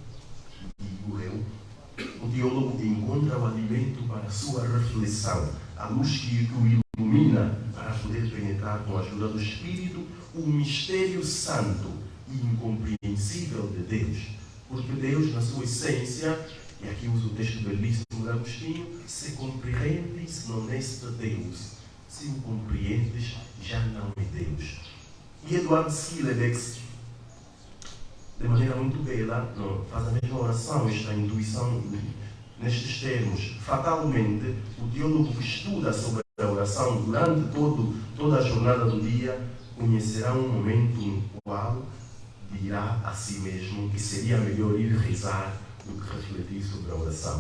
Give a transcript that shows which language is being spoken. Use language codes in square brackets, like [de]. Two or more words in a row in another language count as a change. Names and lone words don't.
[pt] digo eu, o teólogo encontra o alimento para a sua reflexão, a luz que o ilumina para poder penetrar com a ajuda do Espírito o mistério santo e incompreensível de Deus. Porque Deus, na sua essência, e aqui uso o texto belíssimo de Agostinho, se compreendes, [la] non est Deus. [pt] Se o compreendes, já não é Deus. E Eduardo Skilebex, de maneira muito bela, faz a mesma oração, esta intuição nestes termos. Fatalmente, o teólogo que estuda sobre a oração durante toda a jornada do dia conhecerá um momento no qual dirá a si mesmo que seria melhor ir rezar do que refletir sobre a oração.